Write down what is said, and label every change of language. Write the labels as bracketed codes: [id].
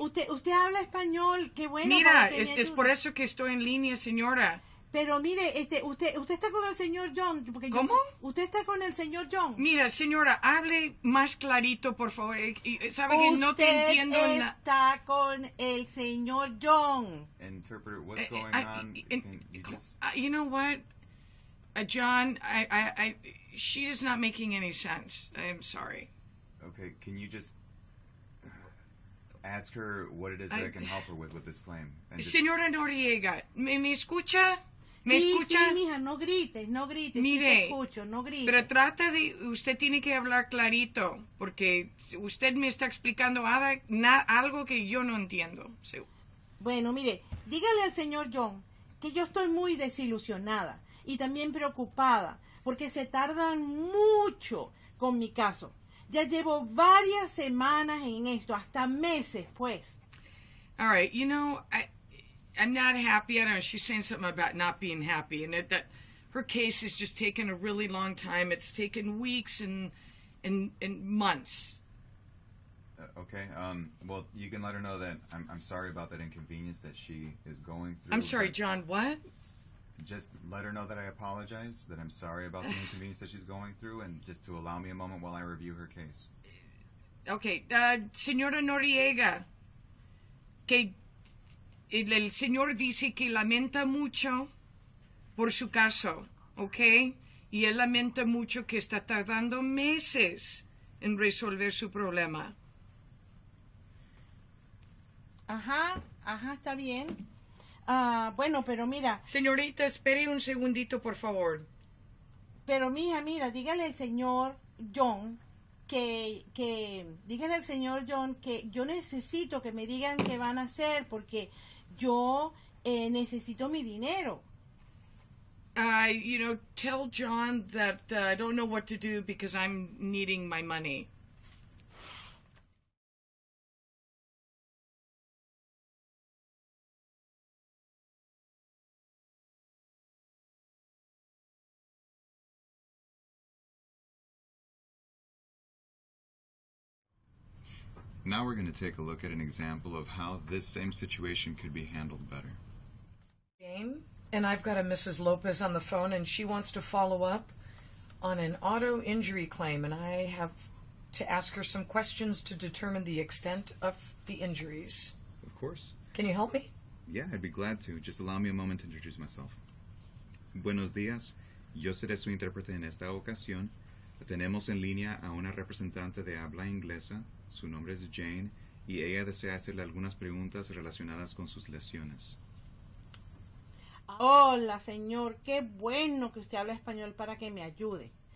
[es] Usted habla español, qué bueno. Mira, para que me es ayude. por eso que estoy en línea, señora. Pero mire, usted está con el señor John. Porque ¿Cómo? Usted está con el señor John. Mira, señora, hable más clarito, por favor. Sabe que no te entiendo Usted nada. está con el señor John. [en] Interpreter, what's going on? Can you just... You know what, John? She is not making any sense. I'm sorry. Okay, can you just ask her what it is that I can help her with this claim? And just... [es] Señora Noriega, ¿me escucha? ¿Me Sí, escucha? sí, mija, no grites. Sí Mire, te escucho, no grites. pero trata de... Usted tiene que hablar clarito, porque usted me está explicando algo que yo no entiendo. Sí. Bueno, mire, dígale al señor John que yo estoy muy desilusionada y también preocupada porque se tardan mucho con mi caso. Ya llevo varias semanas en esto, hasta meses, pues. [en] All right, you know, I'm not happy. I don't know. She's saying something about not being happy, and that her case has just taken a really long time. It's taken weeks and months. Okay. Well, you can let her know that I'm sorry about that inconvenience that she is going through. I'm sorry, John. What? Just let her know that I apologize, that I'm sorry about the inconvenience that she's going through, and just to allow me a moment while I review her case. [es] Okay, señora Noriega, que el señor dice que lamenta mucho por su caso, ¿ok? Y él lamenta mucho que está tardando meses en resolver su problema. Ajá, está bien. Bueno, pero mira, Señorita, espere un segundito, por favor. pero mira, dígale al señor John dígale al señor John que yo necesito que me digan qué van a hacer porque yo necesito mi dinero. [en] Tell John that I don't know what to do because I'm needing my money. Now we're going to take a look at an example of how this same situation could be handled better. Jane, and I've got a Mrs. Lopez on the phone, and she wants to follow up on an auto injury claim, and I have to ask her some questions to determine the extent of the injuries. Of course. Can you help me? Yeah, I'd be glad to. Just allow me a moment to introduce myself. [es] Buenos días. Yo seré su intérprete en esta ocasión. Tenemos en línea a una representante de habla inglesa. Su nombre es Jane y ella desea hacerle algunas preguntas relacionadas con sus lesiones. Hola, señor, qué bueno que usted habla español para que me ayude.